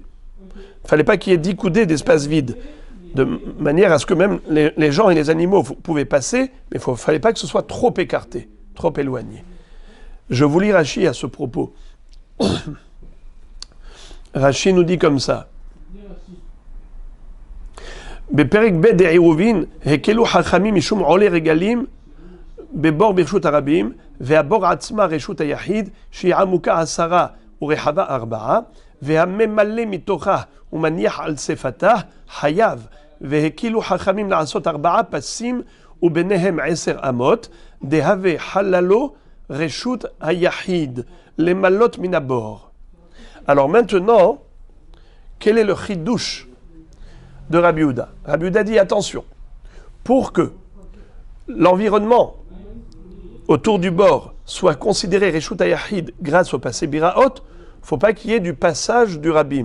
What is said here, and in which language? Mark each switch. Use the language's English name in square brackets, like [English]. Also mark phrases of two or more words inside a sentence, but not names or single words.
[French] Il ne fallait pas qu'il y ait 10 coudées d'espace vide, de manière à ce que même les gens et les animaux pouvaient passer, mais il ne fallait pas que ce soit trop écarté, trop éloigné. Je vous lis Rashi à ce propos. Rashi nous dit comme ça. [Hebrew] בפרק ב' דעירובין הקלו חכמים משום עולי רגלים בבור ברשות הרבים והבור עצמה רשות היחיד שהיא עמוקה 10 ורחבה 4 והממלא מתוכה ומניח על שפתה חייב והקלו חכמים לעשות 4 פסים וביניהם 10 אמות דהווה חללו רשות היחיד למלות מן הבור. [French] Alors maintenant, quel est le chidouche de Rabbi Yehuda? Rabbi Yehuda dit attention, pour que l'environnement autour du bord soit considéré [Hebrew] רשות היחיד [French] grâce au [Hebrew] פסי ביראות, [French] il ne faut pas qu'il y ait du passage du Rabbim.